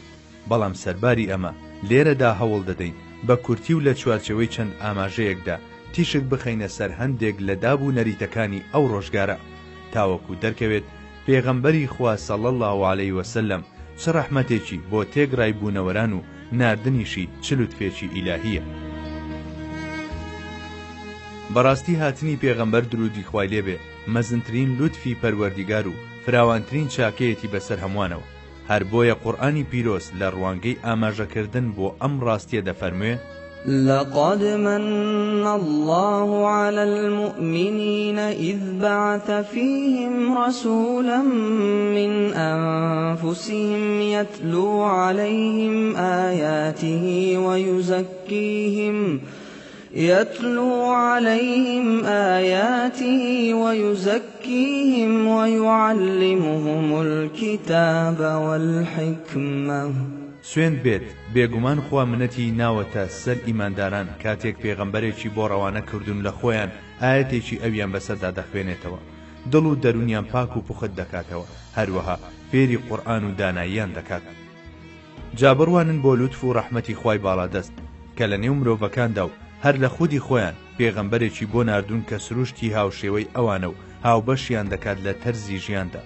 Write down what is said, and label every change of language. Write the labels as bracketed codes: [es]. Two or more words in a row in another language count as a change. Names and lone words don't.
[ckb] بەڵام سەرباری ئەمە لێرەدا هەوڵ دەدەین بە کورتی و لە چوارچەوەی چەند ئاماژەیەکدا تیشک بخەینە سەر هەندێک لە دابوو نەریتەکانی ئەو ڕۆژگارە تاوەکو دەرکەوێت پێغەمبەری خوا [ar] صلی الله علیه وسلم [ckb] چ ڕەحمەتێکی بۆ تێگڕای بوونەوەران و ناردنیشی چ لوتفێکی ئیلاهیە. بەڕاستی هاتنی پێغەمبەر درودی خوای لێبێ مەزنترین لوتفی پەروەردیگار و فراوانترین چاکەیەتی بەسەر هەمووانەوە. هەر بۆیە قورئانی پیرۆز لە ڕوانگەی ئاماژەکردن بۆ ئەم ڕاستیە دەفەرموێ: [ar] لقد من الله على المؤمنين إذ بعث فيهم رسولا من أنفسهم يتلو عليهم آياته ويزكيهم ويعلمهم الكتاب والحكمة. [ckb] سوێن بێت بێگومان خوا منەتی ناوەتە سەر ئیمانداران کاتێک پێغەمبەرێکی بۆ ڕەوانە کردوون لە خۆیان ئاەتێکی ئەویان بەسەردا دەخوێنێتەوە، دڵ و دەرونیان پاک و پوخت دەکاتەوە، هەروەها فێری قورئان و داناییان دەکات. جا بڕوانن بۆ لوتف و ڕەحمەتی خوای باڵادەست کە لە نێو مرۆڤەکاندا و هەر لە خودی خۆیان پێغەمبەرێکی بۆ ناردوون کە سروشتی هاوشێوەی ئەوانە و هاوبەشیان دەکات لە تەرزی ژیاندا.